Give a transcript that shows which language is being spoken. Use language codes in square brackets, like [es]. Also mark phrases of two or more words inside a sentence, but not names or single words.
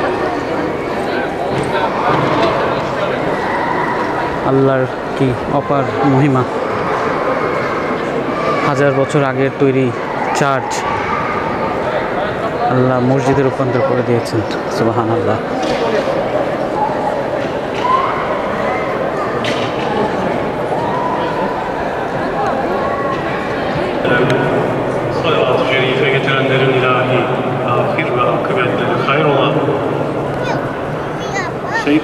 [bn] আল্লাহর কি অপার মহিমা! 1000 বছর আগের তৈরি চার্চ আল্লাহ মসজিদে রূপান্তর করে দিয়েছেন। সুবহানাল্লাহ। [tr] Salavat-ı şerife getirenlerin ilahi, ahir ve akıbetleri hayır olan Seyyid